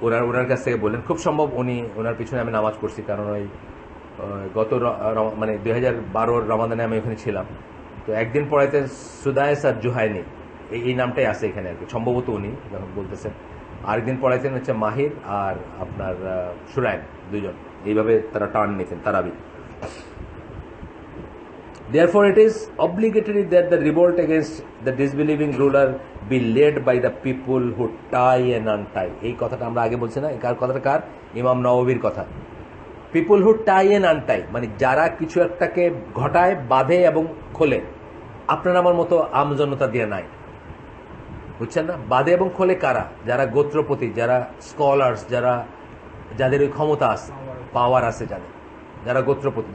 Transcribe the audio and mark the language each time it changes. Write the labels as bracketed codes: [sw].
[bn] ওনার কাছ থেকে বললেন, খুব সম্ভব ওনার পিছনে আমি নামাজ পড়ছি, কারণ ওই গত মানে 2012 রমাদানে আমি ওখানে ছিলাম। তো একদিন পড়াইতে সুদায়েস আর জুহাইনি, এই নামটাই আছে এখানে আর কি, সম্ভবত উনি যখন বলতেছেন। আরেকদিন পড়াইতেন হচ্ছে মাহির আর আপনার সুরাইন, 2জন, এইভাবে তারা টার্ন নিতেন তারাবি। [en] Therefore, it is obligatory that the revolt against the disbelieving ruler be led by the people who tie and untie. [bn] এই কথাটা আমরা আগে বলছি না, কার কথাটা, কার? ইমাম নওয়াবির কথা। [en] people who tie and untie, [bn] মানে যারা কিছু একটাকে ঘটায়, বাঁধে এবং খোলে। আপনার আমার মতো আমজনতা দিয়ে নাই, বুঝছেন না? বাঁধে এবং খোলে কারা? যারা গোত্রপতি, যারা স্কলার্স, যাদের ওই ক্ষমতা আছে, পাওয়ার আছে, যারা গোত্রপতি।